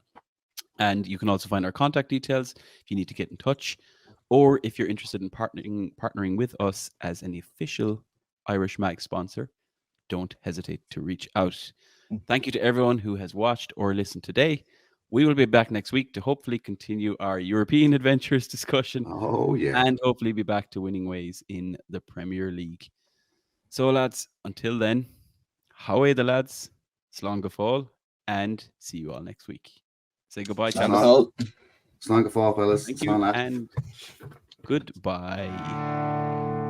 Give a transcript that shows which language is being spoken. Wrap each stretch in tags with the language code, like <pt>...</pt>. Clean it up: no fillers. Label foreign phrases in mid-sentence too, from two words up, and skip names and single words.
<en>And you can also find our contact details if you need to get in touch, or if you're interested in partnering with us as an official Irish Mag sponsor, don't hesitate to reach out. Thank you to everyone who has watched or listened today. We will be back next week to hopefully continue our European adventures discussion Oh, yeah. and hopefully be back to winning ways in the Premier League. So, lads, until then, how the lads,</en> <ga>slán go fóill,</ga> <en>and see you all next week. Say goodbye, Slán chaps.</en> <ga>go fóill. Slán go fóill,</ga> <en>fellas. Thank Slán you lad. and goodbye.</en>